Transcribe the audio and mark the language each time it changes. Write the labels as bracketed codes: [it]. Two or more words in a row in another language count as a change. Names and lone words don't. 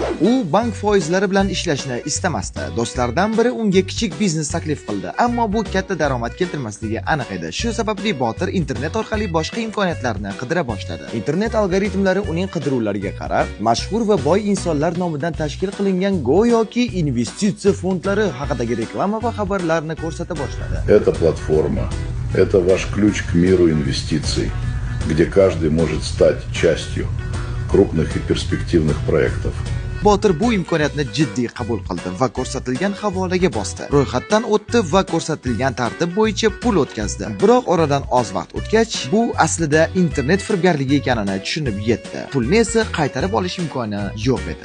[uz] U bank foizlari bilan ishlashni istamasdi. Do'stlaridan biri unga kichik biznes taklif qildi, ammo bu katta daromad keltirmasligi aniq edi. Shu sababli Botir internet orqali boshqa imkoniyatlarni qidira boshladi. Internet algoritmlari uning qidiruvlariga qarab, mashhur va boy insonlar nomidan tashkil qilingan go'yoki investitsiya fondlari haqidagi reklama va xabarlarni ko'rsata boshladi. [ru] Это платформа, это ваш ключ к миру инвестиций, где каждый может стать частью крупных и перспективных проектов. [uz] Botir bu imkoniyatni jiddiy qabul qildi va ko'rsatilgan havolaga bosdi. Ro'yxatdan o'tdi va ko'rsatilgan tartib bo'yicha pul o'tkazdi. Biroq oradan oz vaqt o'tgach, bu aslida internet firibgarligi ekanini tushunib yetdi. Pulni esa qaytarib olish imkoni yo'q edi.